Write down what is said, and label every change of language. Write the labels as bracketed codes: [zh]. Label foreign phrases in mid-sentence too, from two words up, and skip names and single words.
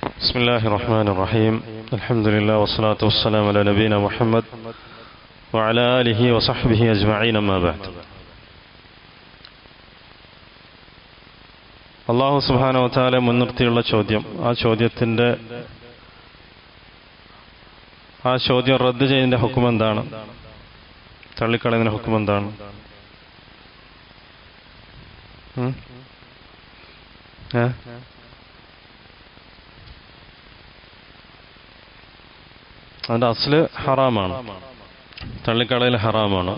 [ar] بسم الله الرحمن الرحيم الحمد لله والصلاة والسلام على نبينا محمد وعلى آله وصحبه أجمعين أما بعد. [ml] അല്ലാഹു [ar] سبحانه وتعالى [ml] മുൻനിർത്തിയുള്ള ചോദ്യം, ആ ചോദ്യം റദ്ദ് ചെയ്യുന്നതിന്റെ ഹുക്കം എന്താണ്? തള്ളിക്കളയുന്നതിന്റെ ഹുക്കം എന്താണ്? അതിന്റെ അസ്ല് ഹറാമാണ്, തള്ളിക്കളയൽ ഹറാമാണ്.